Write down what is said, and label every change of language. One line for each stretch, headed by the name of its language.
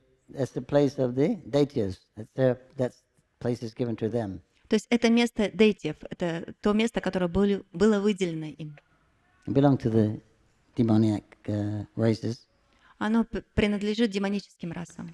English: that's the place of the deities. That's place is given to them.
Russian: То есть это место дейтев, это то место, которое было выделено им.
English: It belong to the demoniac races.
Russian: Оно принадлежит демоническим расам.